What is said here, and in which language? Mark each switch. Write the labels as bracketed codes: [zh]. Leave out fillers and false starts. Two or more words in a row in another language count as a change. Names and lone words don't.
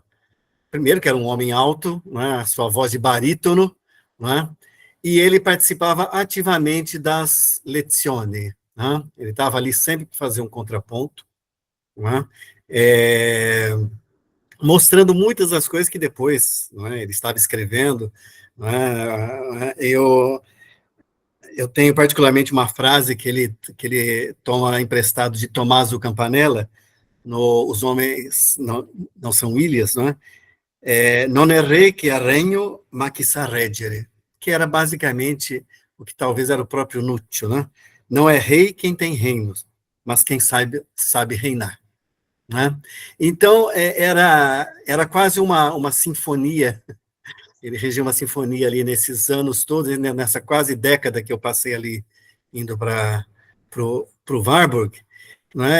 [pt] Primeiro, que era um homem alto, né, a sua voz de barítono, né, e ele participava ativamente das lezioni, né, ele estava ali sempre para fazer um contraponto, né, mostrando muitas das coisas que depois, né, ele estava escrevendo, né. Eu tenho particularmente uma frase que ele toma emprestado de Tommaso Campanella, no Os Homens Não São Ilhas, né? [it] Non è re che ha regno, ma chi sa reggere, [pt] que era basicamente o que talvez era o próprio Nútil, né? Não é rei quem tem reinos, mas quem sabe reinar, né? Então, era quase uma sinfonia. Ele regia uma sinfonia ali nesses anos todos, nessa quase década que eu passei ali indo para o Warburg, né?